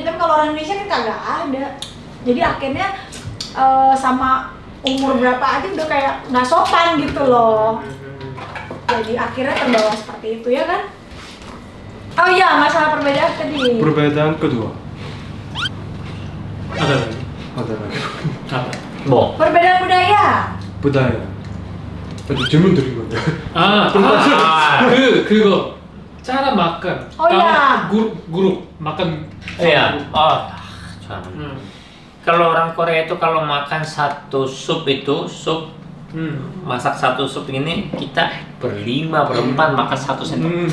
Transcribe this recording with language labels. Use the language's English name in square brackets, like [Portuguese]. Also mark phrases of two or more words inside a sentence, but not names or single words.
[Indonesian] Tapi kalau orang Indonesia kan kagak ada. Jadi akhirnya sama umur berapa aja udah kayak nggak sopan gitu loh. Jadi akhirnya terbawa seperti itu ya kan. Oh iya, masalah perbedaan tadi. Perbedaan kedua. Ada lagi? Ada lagi. Apa? [Korean] 뭐? [Indonesian] Perbedaan budaya. budaya. [Korean] 질문 드린 건데. [Indonesian] 그거 cara makan. Oh, iya. Grup makan. Iya. Jangan. Kalau orang Korea itu kalau makan satu sup itu masak satu sup ini kita berlima berempat makan satu sendok.